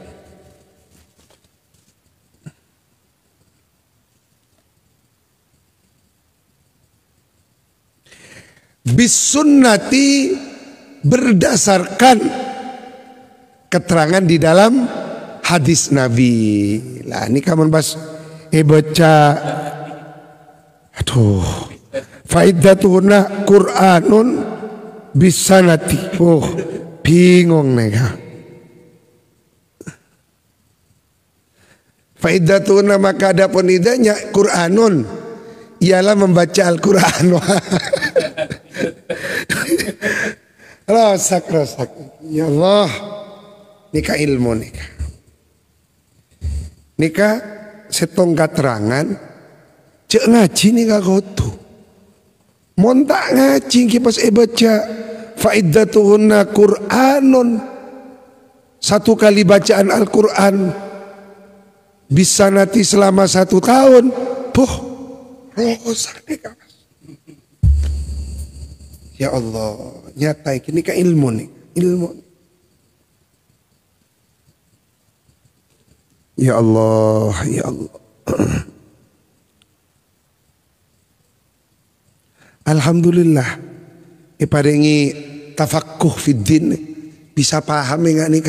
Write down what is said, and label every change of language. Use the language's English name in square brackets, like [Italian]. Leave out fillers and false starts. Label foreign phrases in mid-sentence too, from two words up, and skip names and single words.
[Indonesian] Bisunnati, berdasarkan keterangan di dalam hadis Nabi. Lah ini kamu pas baca, aduh, [Arabic] fa'iddatuhunna Qur'anun bisanati. [Indonesian] Oh, bingung nih. Fa'iddatuhunna, maka adapun idahnya Qur'anun, ialah membaca Al-Quran. [Madurese] Rosak. [Arabic] Ya Allah, [Madurese] nikah ilmu nikah. Nikah setongkat terangan cek ngaji nikah kotu. [Indonesian] Montak ngaji kipas baca [Arabic] fa'iddatuhunna Qur'anun, [Indonesian] 1 kali bacaan Al-Quran bisa nanti selama 1 tahun. [Madurese] Puh, rosak nikah. [Arabic] Ya Allah, [Indonesian] nyata ini nikah ilmu nih, ilmu. [Arabic] Ya Allah, ya Allah. Alhamdulillah, iparingi tafaqquh fid din, [Indonesian] bisa paham enggak nikah.